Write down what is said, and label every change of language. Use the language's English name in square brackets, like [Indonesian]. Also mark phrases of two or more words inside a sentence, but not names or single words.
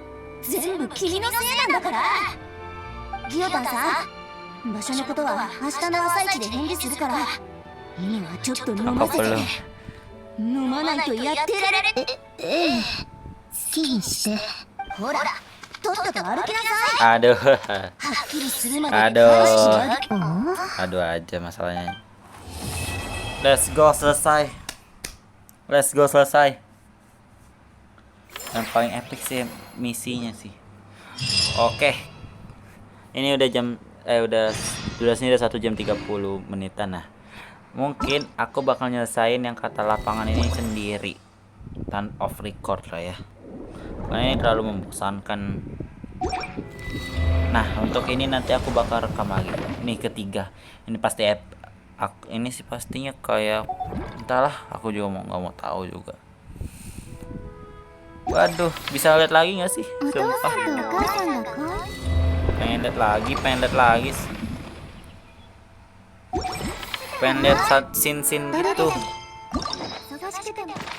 [Japanese] 全部君のせいなんだから。ギオタンさん、場所のことは明日の朝一で返事するから、今はちょっと飲ま [Indonesian] Apa [Japanese] せて。 [Indonesian] belum? [Japanese] 飲まないとやってられる。ええ、好きにして。ほら、とっとと歩きなさい。 [Indonesian] Aduh. [Japanese] はっきりするまで [Indonesian] Aduh. [Japanese] 返しな。 [Indonesian] Aduh aja masalahnya. [English] Let's go selesai. Let's go selesai. [Indonesian] Yang paling epic sih misinya sih. Oke. Ini udah udah durasinya udah 1 jam 30 menitan. Nah, mungkin aku bakal nyelesain yang kata lapangan ini sendiri tan [English] off record [Indonesian] lah ya, karena ini terlalu membosankan. Nah, untuk ini nanti aku bakal rekam lagi. Ini ketiga. Ini pasti ini sih pastinya kayak entahlah, aku juga nggak mau tahu juga. Waduh, bisa lihat lagi nggak sih? [Japanese] お父 [Indonesian] Sumpah. [Japanese] さんとお母さんがこう [Indonesian] Pengen lihat lagi. Pengen lihat scene-scene gitu. [Japanese] 探してても